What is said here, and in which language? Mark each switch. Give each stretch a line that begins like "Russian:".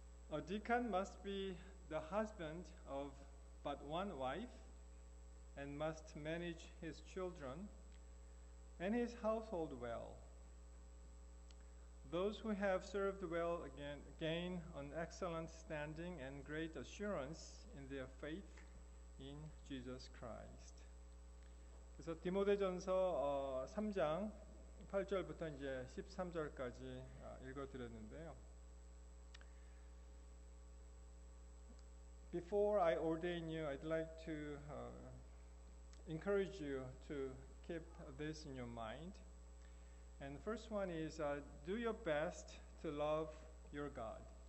English: A deacon must be the husband of but one wife and must manage his children and his household well. Those who have served well gain an excellent standing and great assurance in their faith in Jesus Christ.
Korean: 그래서 디모데전서 3장 8절부터 이제 13절까지 읽어드렸는데요.
English: Before I ordain you, I'd like to encourage you to keep this in your mind. And the first one is do your best to love your God.